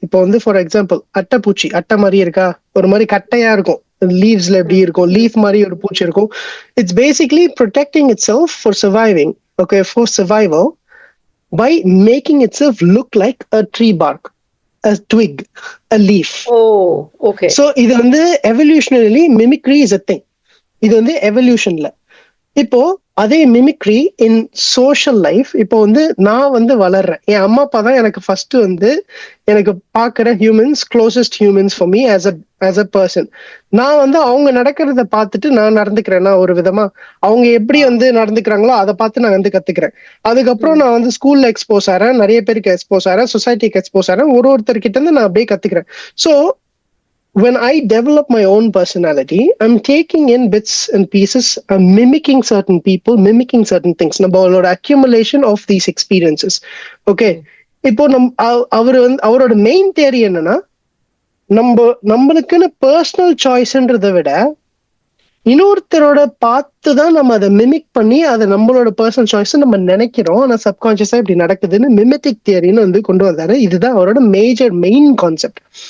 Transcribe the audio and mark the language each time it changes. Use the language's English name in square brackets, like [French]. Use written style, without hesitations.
[Tamil] இப்போ வந்து for example அட்டைப்பூச்சி, அட்டை மாதிரி இருக்கா, ஒரு மாதிரி கட்டையா இருக்கும், லீவ்ஸ்ல எப்படி இருக்கும், லீஃப் மாதிரி ஒரு பூச்சி இருக்கும். [English] It's basically protecting itself for surviving. Okay, for survival by making itself look like a tree bark, a twig, a leaf. okay. So [Tamil] இது வந்து [English] evolutionarily mimicry is a thing. [Tamil] இது வந்து எவல்யூஷன்ல. இப்போ அதே [English] Mimicry in social life. [Tamil] இப்போ வந்து நான் வந்து வளர்றேன், என் அம்மா அப்பா தான் எனக்கு ஃபர்ஸ்ட் வந்து எனக்கு பாக்குற humans, [English] Closest humans for me as a person. [Tamil] நான் வந்து அவங்க நடக்கிறத பார்த்துட்டு நான் நடந்துக்கிறேன்னா ஒரு விதமா, அவங்க எப்படி வந்து நடந்துக்கிறாங்களோ அதை பார்த்து நான் வந்து கத்துக்கிறேன். அதுக்கப்புறம் நான் வந்து ஸ்கூல்ல எக்ஸ்போஸ் ஆறேன், நிறைய பேருக்கு எக்ஸ்போஸ் ஆறேன், சொசைட்டிக்கு எக்ஸ்போஸ் ஆறேன், ஒருத்தர்கிட்ட இருந்து நான் அப்படியே கத்துக்கிறேன். [English] So when I develop my own personality, I'm taking in bits and pieces, I'm mimicking certain people, mimicking certain things. [Tamil] நம்மளோட [English] accumulation of these experiences. [Tamil] Okay, இப்போ அவரோட மெயின் தியரி என்னன்னா, நம்மளுக்குன்னு பர்சனல் சாய்ஸ்ன்றதை விட இன்னொருத்தரோட பார்த்து தான் நம்ம அதை மிமிக் பண்ணி அதை நம்மளோட பர்சனல் சாய்ஸ் நம்ம நினைக்கிறோம். ஆனா சப்கான்சியஸா இப்படி நடக்குதுன்னு மிமெட்டிக் தியரின்னு வந்து கொண்டு வந்தாரு. இதுதான் அவரோட மெயின் கான்செப்ட்.